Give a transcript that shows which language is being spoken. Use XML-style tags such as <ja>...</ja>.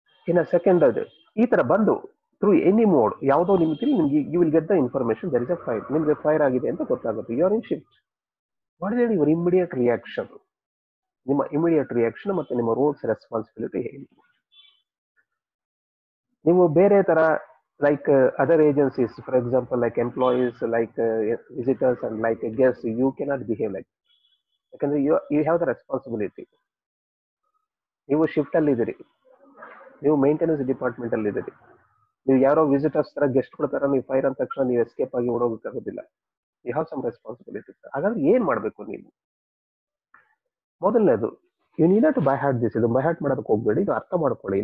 <kn>ಇನ್ನು ಸೆಕೆಂಡ್ ಅದು ಈ ತರ ಬಂದು</kn> <en>through any mode</en> <kn>ಯಾವುದೋ ನಿಮ್ಗೆ</kn> <en>you will get the information there is a fire,</en> <kn>ನಿಮ್ಗೆ ಫೈರ್ ಆಗಿದೆ ಅಂತ ಗೊತ್ತಾಗುತ್ತೆ.</kn> <en>You are in shift. What is your immediate reaction?</en> <kn>ನಿಮ್ಮ ಇಮಿಡಿಯೇಟ್ ರಿಯಾಕ್ಷನ್ ಮತ್ತೆ ನಿಮ್ಮ ರೋಲ್ಸ್ ರೆಸ್ಪಾನ್ಸಿಬಿಲಿಟಿ ಹೇಳಿ. ನೀವು ಬೇರೆ ತರ</kn> <en>like other agencies, for example, like employees, like visitors and like guests, you cannot behave like that. ಯಾಕಂದ್ರೆ you have the responsibility.</en> <kn>ನೀವು shift ಅಲ್ಲಿ ಇದ್ದೀರಿ, ನೀವು ಮೇಂಟೆನೆನ್ಸ್ ಡಿಪಾರ್ಟ್ಮೆಂಟ್ ಅಲ್ಲಿ ಇದ್ದೀರಿ, ನೀವು ಯಾರೋ ವಿಸಿಟರ್ಸ್ ತರ ಗೆಸ್ಟ್ಗಳ ತರ ನೀವು ಫೈರ್ ಅಂದ ತಕ್ಷಣ ನೀವು ಎಸ್ಕೇಪ್ ಆಗಿ ಓಡೋಗೋಕ್ಕಾಗೋದಿಲ್ಲ.</kn> <en>You have some responsibility.</en> <kn>ಹಾಗಾದ್ರೆ ಏನ್ ಮಾಡ್ಬೇಕು ನೀವು? ಮೊದಲನೇದು,</kn> <en>You need to by heart this.</en> <kn>ಇದು ಬೈ ಹಾರ್ಟ್ ಮಾಡೋದಕ್ಕೆ ಹೋಗ್ಬೇಡಿ, ಇದು ಅರ್ಥ ಮಾಡ್ಕೊಳ್ಳಿ.</kn>